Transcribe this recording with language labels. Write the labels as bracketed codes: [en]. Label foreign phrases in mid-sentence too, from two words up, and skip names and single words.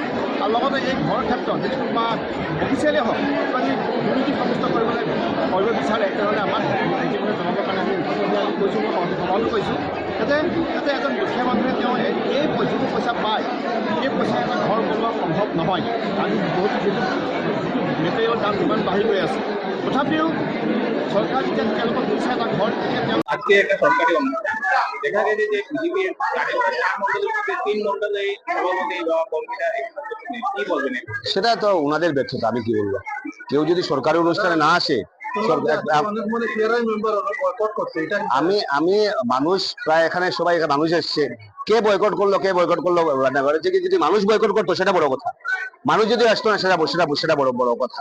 [as] আৰু লগতে এই ঘৰৰ ক্ষেত্ৰত যদি কোনোবা অফিচিয়েলি হওক কিবা যদি দুৰ্নীতি সাব্যস্ত কৰিবলৈ কৰিব বিচাৰে, তেনেহ'লে আমাক যিকোনো জনাবৰ কাৰণে আমি কৈছোঁ, মই সমাধান কৰিছোঁ, যাতে এজন দুখীয়া মানুহে তেওঁ এই যিটো পইচা পায় সেই পইচা এটা ঘৰ বনোৱা সম্ভৱ নহয়। আজি বহুত যিটো মেটেৰিয়েলৰ দাম ইমান বাঢ়ি গৈ আছে, তথাপিও সরকার যেতিয়া তেওঁলোকক দিছে এটা ঘর, তেতিয়া তেওঁ [bn] আজকে একটা সরকারি অনুষ্ঠান দেখা গেছে যে বিজেপির 3 মন্ডলে সভাপতি বা কর্মীরা কি বলবেন? সেটা তো ওনাদের ব্যর্থতা, আমি কি বলবো। কেউ যদি সরকারি অনুষ্ঠানে না আসে, আমি মানুষ প্রায় এখানে সবাই মানুষ এসছে, কে বয়কট করলো যদি মানুষ বয়কট করতো সেটা বড় কথা, মানুষ যদি আসতো না সেটা বড় কথা।